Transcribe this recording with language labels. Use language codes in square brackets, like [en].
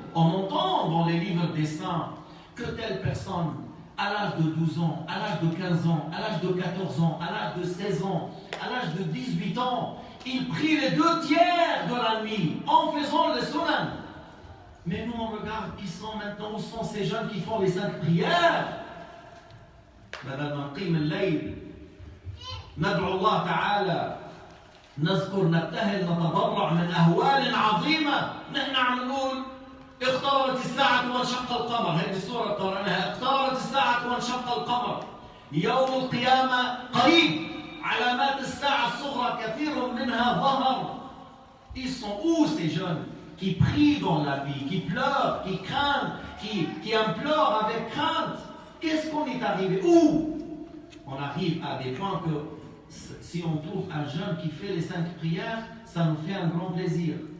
[fr] On entend dans les livres des saints que telle personne, à l'âge de 12 ans, à l'âge de 15 ans, à l'âge de 14 ans, à l'âge de 16 ans, à l'âge de 18 ans, il prie les 2/3 de la nuit en faisant le sunan. Mais nous on regarde qui sont maintenant, où sont ces jeunes qui font les 5 prières? [ar] بدل ما نقيم الليل ندعو الله تعالى نذكر نبتهل نتضرع من أهوال عظيمة. نحن عم نقول اقتربت الساعة وانشق القمر، هذه السورة قرأناها، اقتربت الساعة وانشق القمر، يوم القيامة قريب، علامات الساعة الصغرى كثير منها ظهر. [fr] Ils sont où ces jeunes qui prient dans la vie, qui pleurent, qui craignent, qui implorent avec crainte? Qu'est-ce qu'on est arrivé? Où? On arrive à des points que si on trouve un jeune qui fait les 5 prières, ça nous fait un grand plaisir.